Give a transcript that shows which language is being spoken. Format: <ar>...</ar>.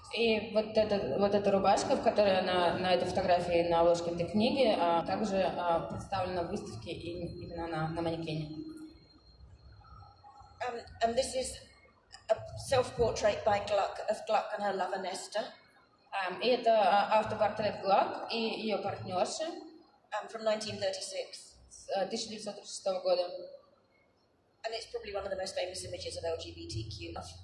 <ru>И вот эта рубашка, в которой она на этой фотографии на обложке этой книги, также представлена в выставке именно на манекене.</ru> <en>And this is a self-portrait by Gluck of Gluck and her lover Nesta.</en> <ru>И это автопортрет Глак и ее партнерши</ru> <en>From 1936.</en> <ru>с 1936 года.</ru> <en>And it's probably one of the most famous images of LGBTQ.</en>